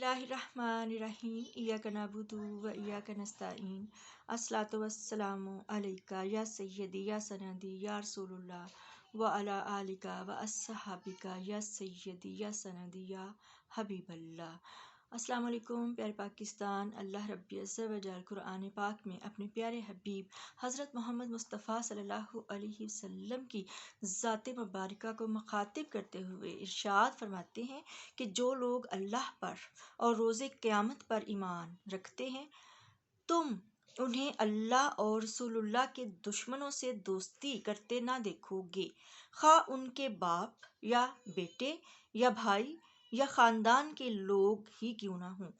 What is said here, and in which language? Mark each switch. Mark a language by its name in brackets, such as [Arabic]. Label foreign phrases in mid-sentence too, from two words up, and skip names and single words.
[Arabic] بسم الله الرحمن الرحيم إياك نعبد وإياك نستعين الصلاة والسلام عليك يا سيدي يا سندي يا رسول الله وعلى آلك وأصحابك يا سيدي يا سندي يا حبيب الله. السلام عليكم [Urdu] پیارے پاکستان. اللہ ربی [Arabic] عز وجل [Urdu] قرآن پاک میں اپنے پیارے حبیب حضرت محمد مصطفیٰ [Arabic] صلى الله عليه وسلم [Urdu] کی ذات مبارکہ کو مخاطب کرتے ہوئے ارشاد فرماتے ہیں کہ جو لوگ اللہ پر اور روزِ قیامت پر ایمان رکھتے ہیں، تم انہیں اللہ اور رسول اللہ کے دشمنوں سے دوستی کرتے نہ دیکھو گے، کھا ان کے باپ یا بیٹے یا بھائی یا خاندان کے لوگ ہی کیوں نہ ہوں.